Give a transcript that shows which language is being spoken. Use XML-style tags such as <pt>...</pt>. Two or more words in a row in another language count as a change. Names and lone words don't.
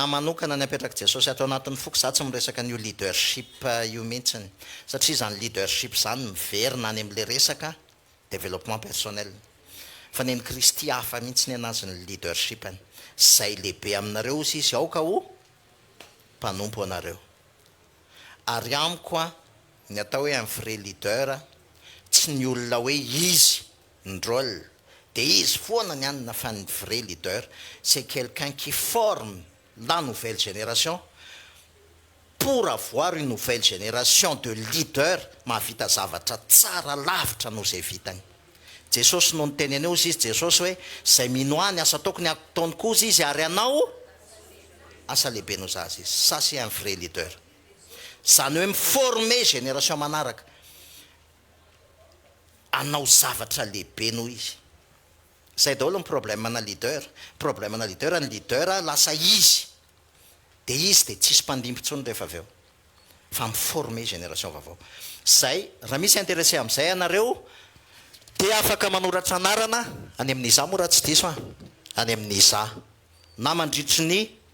<mg>anahy manokana ny apetraka Jesosy atao anatin'ny foko za tsy miresaka an'io leadership io mihitsiny satria zany leadership zany miverina any amin'ilay resaka</mg> <fr>développement personnel</fr> <mg>fa ny Kristy hafa mihitsy ny anazy ny leadership any zay lehibe aminareo izy aoka ho mpanompo anareo ary amiko a ny atao hoe</mg> <fr>un vrai leader</fr> <mg>tsy ny olona hoe izy ny rôle dia izy foana ny anina fa ny</mg> <fr>vrai leader c'est quelqu'un qui forme la nouvelle génération pour avoir une nouvelle génération de leaders</fr> <mg>mahavita zavatra tsara lavitra no zay vitany Jesosy no niteny aneo izy Jesosy hoe zay minoany asa tokony ataony koa izy ary anao asa lehibe no zazy izy</mg> <fr>ça c'est un vrai leader</fr> <mg>zany hoe miformer génération manaraka anao zavatra lehibe no izy zay daholo ny problème ana leader problème ana leader ny leader lasa izy dia izy dia tsisy mpandimpontsony rehefa avy eo fa miformer génération vaovao zay raha misy intéressé amin'izay anareo dia afaka manoratra anarana any amin'iza moa raha tsy diso a any amin'iza na mandritry</mg>